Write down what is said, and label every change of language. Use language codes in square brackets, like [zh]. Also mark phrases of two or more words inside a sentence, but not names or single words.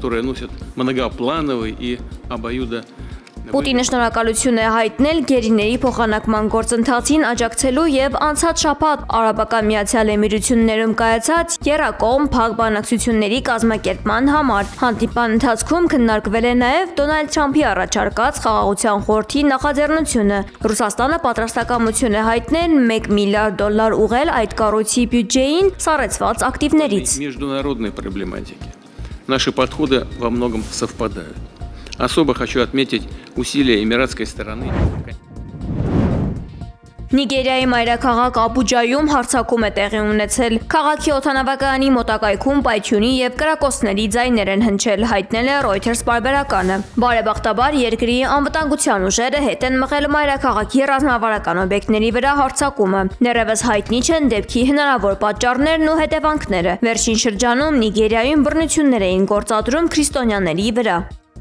[hy] Պուտինը շնորհակալություն է հայտնել գերիների փոխանակման գործընթացին աջակցելու եւ անցած շաբաթ Արաբական Միացյալ Էմիրություններում կայացած եռակողմ փակ բանակցությունների կազմակերպման համար։ Հանդիպման ընթացքում քննարկվել է նաեւ Դոնալդ Թրամփի առաջարկած խաղաղության խորհրդի նախաձեռնությունը։ Ռուսաստանը պատրաստակամություն է հայտնել $1 միլիարդ ուղղել այդ կառույցի բյուջեին սառեցված ակտիվներից։ [ru] Наши подходы во многом совпадают. Особо хочу отметить усилия эмиратской стороны. [hy] Նիգերիայի մայրաքաղաք Աբուջայում հարձակում է տեղի ունեցել։ Քաղաքի օդանավակայանի մոտակայքում պայթյունի եւ կրակոցների ձայներ են հնչել, հայտնել է Reuters պարբերականը։ Բարեբախտաբար երկրի անվտանգության ուժերը հետ են մղել մայրաքաղաքի ռազմավարական օբյեկտների վրա հարձակումը։ Դեռևս հայտնի չեն դեպքի հնարավոր պատճառներն ու հետևանքները։ Վերջին շրջանում Նիգերիայում բռնություններ էին գործադրում քրիստոնյաների վրա։